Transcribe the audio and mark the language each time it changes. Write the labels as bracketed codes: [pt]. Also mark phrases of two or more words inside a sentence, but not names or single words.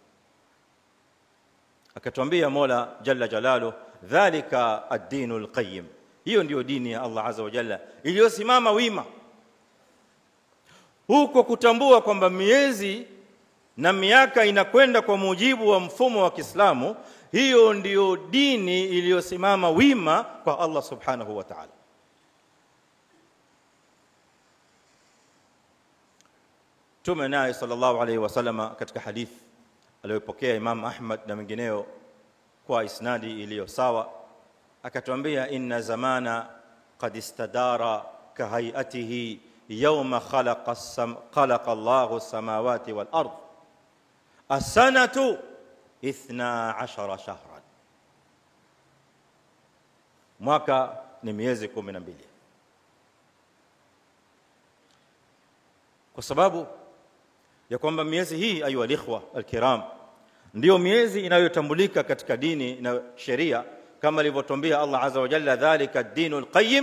[sw] Akatuambia Mola [ar] جل جلاله, ذلك الدين القيم, [sw] hiyo ndiyo dini ya Allah [ar] عز وجل [sw] iliyosimama wima, huko kutambua kwamba miezi na miaka inakwenda kwa mujibu wa mfumo wa Kiislamu, hiyo ndiyo dini iliyosimama wima kwa Allah [ar] سبحانه وتعالى. [sw] Mtume naye [ar] صلى الله عليه وسلم [sw] katika hadith aliyopokea Imam Ahmad na wengineo kwa isnadi iliyo sawa akatuambia, [ar] إن الزمان قد استدار كهيئته يوم خلق الله السماوات والأرض السنة 12 شهرا. [sw] Mwaka ni miezi 12. Kwa sababu ya kwamba miezi hii [ar] أيها الإخوة الكرام [sw] ndio miezi inayotambulika katika dini na sheria, kama alivyotuambia Allah [ar] عز وجل, ذلك الدين القيم.